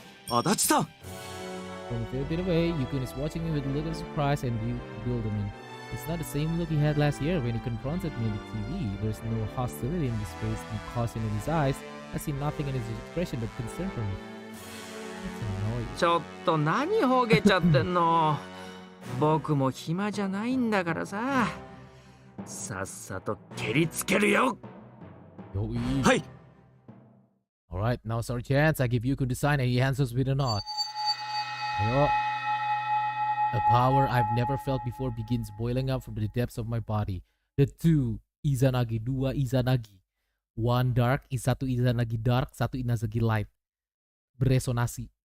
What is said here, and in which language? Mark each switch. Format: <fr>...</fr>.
<ja>Adachi-san!</ja> <en>From a fair bit away, Yukun is watching me with a look of surprise and bewilderment. It's not the same look he had last year when he confronted me on the TV. There's no hostility in his face and caution in his eyes. I see nothing in his expression but concern for me. It's annoying.</en> <ja>ちょっと何ほげちゃってんの。僕も暇じゃないんだからさ。さっさと蹴りつけるよ。はい。</ja> <en>Alright, now it's our chance. I give Yukun the sign and he answers with a nod. Ayo. A power I've never felt before begins boiling up from the depths of my body. The two Izanagi,</en> <id>dua Izanagi.</id> <en>One dark,</en> <id>satu Izanagi dark, satu Izanagi light. Beresonasi.</id>